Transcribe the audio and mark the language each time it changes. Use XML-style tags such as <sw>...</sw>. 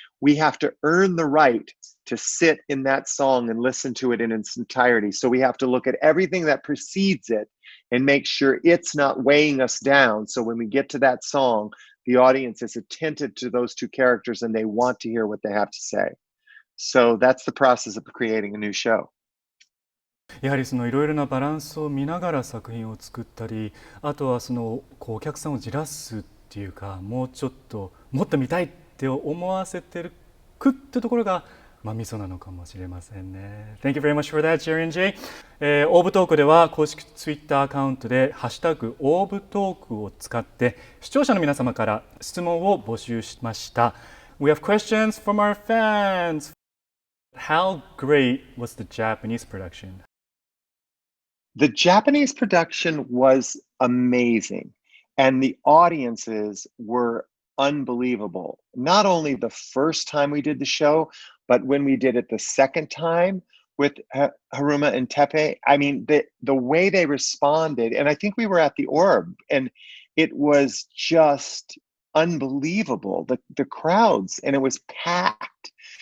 <en>We have to earn the right to sit in that song and listen to it in its entirety. So we have to look at everything that precedes it and make sure it's not weighing us down. So when we get to that song, the audience is attentive to those two characters and they want to hear what they have to say. So that's the process of creating a new show.</en> <ja>やはりそのいろいろなバランスを見ながら作品を作ったり、あとはそのこうお客さんをじらすっていうか、もうちょっともっと見たいって思わせてるくってところがまあミソなのかもしれませんね。</ja> <en>Thank you very much for that, Jerry and Jay.</en> <ja>オーブトークでは公式ツイッターアカウントでハッシュタグオーブトークを使って視聴者の皆様から質問を募集しました。</ja> <en>We have questions from our fans. How great was the Japanese production? The Japanese production was amazing, and the audiences were unbelievable. Not only the first time we did the show, but when we did it the second time with Haruma and Tepe, I mean, the way they responded, and I think we were at the Orb, and it was just unbelievable, the crowds, and it was packed.</en>